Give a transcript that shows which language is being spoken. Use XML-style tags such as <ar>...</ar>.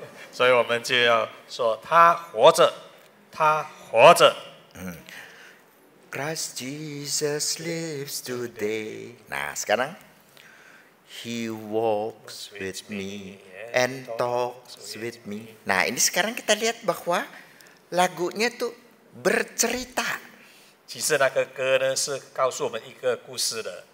<zh>所以我们就要说他活着，他活着。</zh> <en>Christ Jesus lives today.</en> <id>Nah, sekarang</id> <en>He walks with me and talks with me.</en> <id>Nah, ini sekarang kita lihat bahwa lagunya tuh bercerita.</id> <zh>其实那个歌呢是告诉我们一个故事的。</zh>